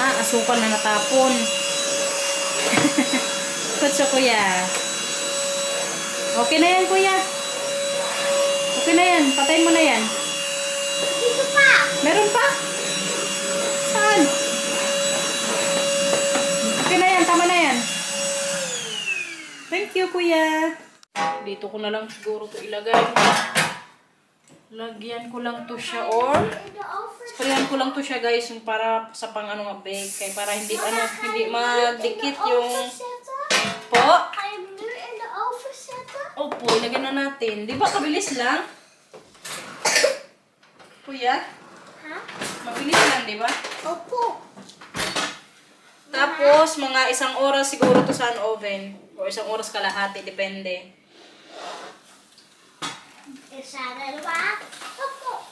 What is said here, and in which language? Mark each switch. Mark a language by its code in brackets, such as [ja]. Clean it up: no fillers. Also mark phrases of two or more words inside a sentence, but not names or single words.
[tl] Asukal na natapon. Kutsa kuya. Okay na yan kuya. Okay na yan. Patayin mo na yan. Dito pa. Meron pa? Saan? Okay na yan. Tama na yan. Thank you kuya. Dito ko na lang siguro to ilagay. Lagyan ko lang to siya or [nl] In de oven. [tl] sprayan ko lang to siya guys yung para sa pang bake kaya para hindi hindi magdikit yung [nl] Zetten? [tl] po. [nl] Ga je hem nu in de oven zetten? [tl] Opo, ilagyan na natin. Di ba kabilis lang? Kuya, Ha? mabilis lang, di ba? Opo. Tapos, mga 1 oras siguro to sa oven. O 1 oras kalahati, depende. Isa, dalawa. Opo.